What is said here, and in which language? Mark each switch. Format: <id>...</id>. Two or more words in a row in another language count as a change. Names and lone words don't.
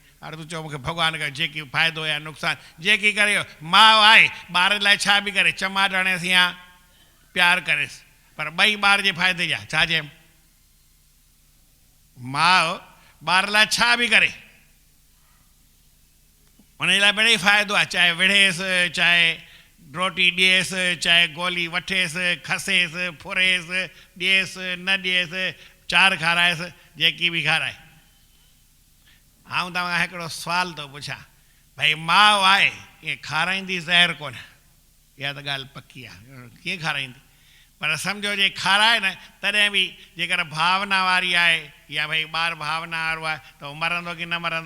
<sd>हाणे तूं चओ मूंखे भॻवानु कयो, जेकी फ़ाइदो या नुक़सानु जेकी करे, माउ आहे, ॿार लाइ छा बि करे, चमाट हणेसि या प्यारु करेसि, पर ॿई ॿार जे फ़ाइदे जा। छा चयमि? माउ ॿार लाइ छा बि करे, हुन जे लाइ मिड़ेई फ़ाइदो आहे। चाहे विढ़ेसि, चाहे रोटी ॾिएसि, चाहे गोली वठेसि, खसेसि, फुरेसि, ॾिएसि न ॾिएसि, चार खाराएसि, जेकी बि खाराए। आउं तव्हां हिकिड़ो सुवालु थो पुछां, भई माउ आहे, ईअं खाराईंदी ज़हर कोन? इहा त ॻाल्हि पकी आहे, कीअं खाराईंदी? पर सम्झो जे खाराए न, तॾहिं बि जेकर भावना वारी आहे, या भई ॿारु भावना वारो आहे, त उहो मरंदो की न मरंदो?</sd>